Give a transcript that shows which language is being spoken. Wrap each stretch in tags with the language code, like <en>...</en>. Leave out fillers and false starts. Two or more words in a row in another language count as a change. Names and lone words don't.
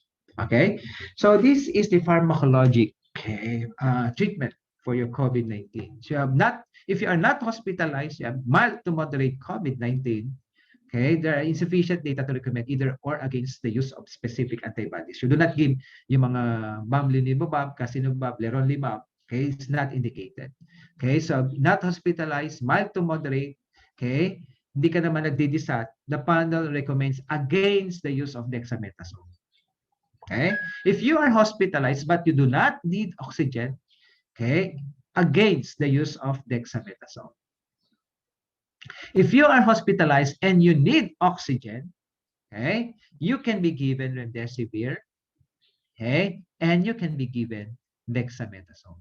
<en>Okay, so this is the pharmacologic treatment for your COVID-19. So if you are not hospitalized, you have mild to moderate COVID-19. Okay, there are insufficient data to recommend either or against the use of specific antibodies. You do not give</en> <tl>yung mga</tl> <en>bamlanivimab, casirivimab, leronlimab. Okay, it's not indicated. Okay, so not hospitalized, mild to moderate.</en> <tl>Okay, hindi ka naman nagdidisat.</tl> <en>The panel recommends against the use of dexamethasone. Okay, if you are hospitalized but you do not need oxygen, okay, against the use of dexamethasone. If you are hospitalized and you need oxygen, okay, you can be given remdesivir, okay, and you can be given dexamethasone.</en>